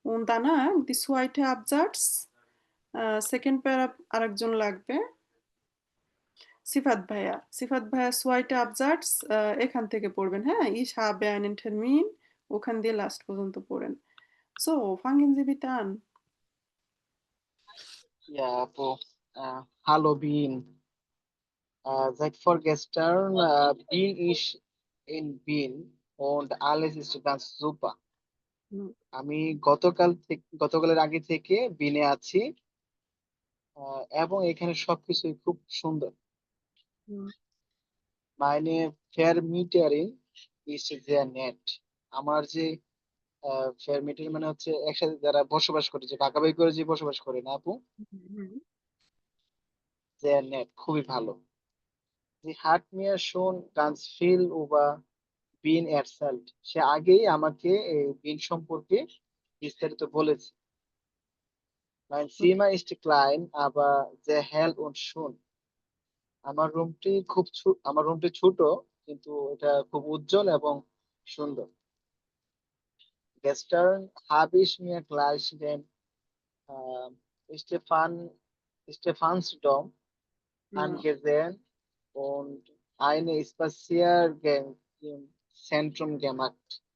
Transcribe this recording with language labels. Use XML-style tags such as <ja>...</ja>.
<bn>দানা দি সোয়াইটে আবজার্টস, সেকেন্ড প্যারা আরেকজন লাগবে, সিফাত ভাইয়া সোয়াইটে আবজার্টস এখান থেকে পড়বেন। হ্যাঁ,</bn> <de>ইস habe einen Termin,</de> <bn>ওখান দিয়ে লাস্ট পর্যন্ত পড়েন।</bn> <de>সো fangen Sie bitte an। Ja, আপু hallo Wien. Seit vorgestern bin ich in Wien und alles ist ganz super. হুম,</de> <bn>আমি গতকালের আগে থেকে বিনে আছি, এবং এখানে সবকিছুই খুব সুন্দর। হুম,</bn> <de>Meine Vermieterin ist sehr nett.</de> <bn>আমার যে ফেরমিটার মানে হচ্ছে একসাথে যারা বসবাস করে, যে ভাগাভাগি করে যে বসবাস করে না আপু, হুম,</bn> <de>sehr nett,</de> <bn>খুবই ভালো।</bn> <de>Sie hat mir schon ganz viel über Wien erzählt.</de> <bn>সে আগেই আমাকে এই বিন সম্পর্কে বিস্তারিত বলেছে।</bn> <de>Mein Zimmer ist klein, aber sehr hell und schön.</de> <bn>আমার রুমটি ছোট, কিন্তু এটা খুব উজ্জ্বল এবং সুন্দর।</bn> <de>Gestern habe ich mir gleich den Stefan Stephansdom হুম, angesehen und eine Spaziergang im Zentrum gemacht.</de>